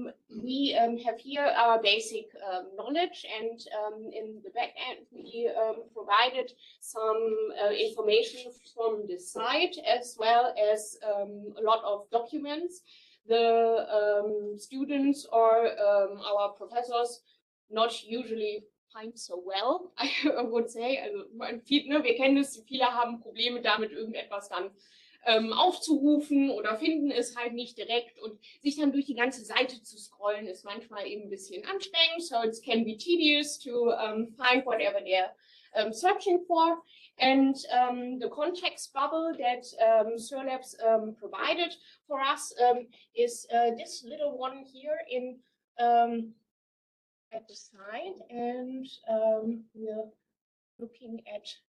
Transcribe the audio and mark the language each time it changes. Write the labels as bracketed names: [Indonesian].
[English] We have here our basic knowledge, and in the back end we provided some information from the site, as well as a lot of documents. The students or our professors not usually find so well, I would say. [German] Also, wir kennen es, viele haben Probleme damit, irgendetwas dann aufzurufen oder finden es halt nicht direkt, und sich dann durch die ganze Seite zu scrollen ist manchmal eben ein bisschen anstrengend. [English] So it can be tedious to find whatever they're searching for. And the context bubble that SURLabs provided for us is this little one here in at the side, and we're looking at